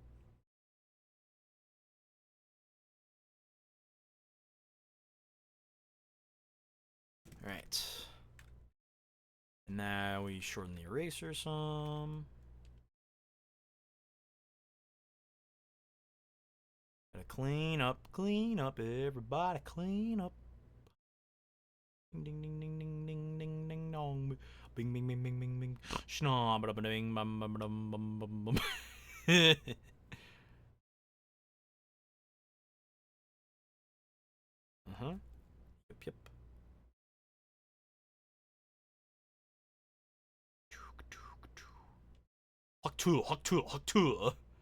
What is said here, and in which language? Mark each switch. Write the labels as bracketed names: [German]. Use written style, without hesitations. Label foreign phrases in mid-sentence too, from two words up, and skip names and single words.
[English] Alright. Now we shorten the eraser some. Gotta clean up, everybody clean up. Ding ding ding ding ding ding ding ding dong. Bing bing bing bing bing bing. Schnaw ba ba ding bum bum bum bum bum bum. Uh-huh. Yep, yep. Huck tool, huck tool, huck tool.